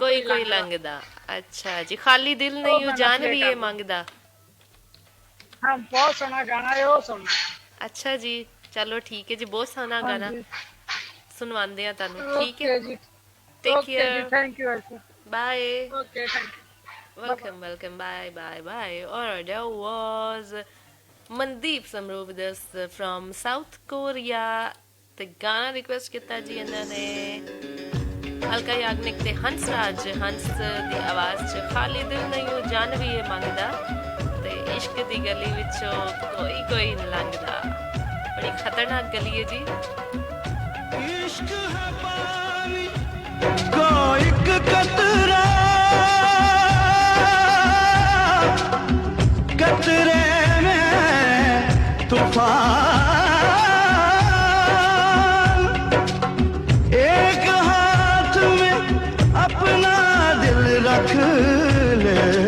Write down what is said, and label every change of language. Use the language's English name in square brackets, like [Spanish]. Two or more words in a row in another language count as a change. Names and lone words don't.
[Punjabi] ਕੋਈ ਲੰਘਦਾ। ਅੱਛਾ ਜੀ, ਖਾਲੀ ਦਿਲ ਨਹੀਂ ਉਹ ਜਾਨ ਵੀ ਇਹ ਮੰਗਦਾ। ਹਾਂ ਬਹੁਤ ਸੋਹਣਾ ਗਾਣਾ ਹੈ, ਉਹ ਸੁਣਨਾ। ਅੱਛਾ ਜੀ ਚਲੋ ਠੀਕ ਹੈ ਜੀ, ਬਹੁਤ ਸੋਹਣਾ ਗਾਣਾ ਸੁਣਵਾਉਂਦੇ ਆ ਤੁਹਾਨੂੰ, ਠੀਕ ਹੈ ਜੀ। [English] take care, thank you, ਬਾਏ। okay, thank you, welcome, bye. Alright, that was Mandeep Samro with us from South Korea. [Punjabi] ਤੇ ਗਾਣਾ ਰਿਕੁਐਸਟ ਕੀਤਾ ਜੀ ਇਹਨਾਂ ਨੇ ਹਲਕਾ ਯਾਗਨਿਕ ਤੇ ਹੰਸ ਰਾਜ। ਹੰਸ ਦੀ ਆਵਾਜ਼ 'ਚ ਖਾਲੀ ਦਿਲ ਨਹੀਂ ਉਹ ਜਾਨ ਵੀ ਇਹ ਮੰਗਦਾ, ਤੇ ਇਸ਼ਕ ਦੀ ਗਲੀ ਵਿੱਚੋਂ ਕੋਈ ਲੰਘਦਾ। ਬੜੀ ਖਤਰਨਾਕ ਗਲੀ ਹੈ ਜੀ। [Hindi] इश्क है पानी को एक कतरा, कतरे में तूफान, एक हाथ में अपना दिल रख ले,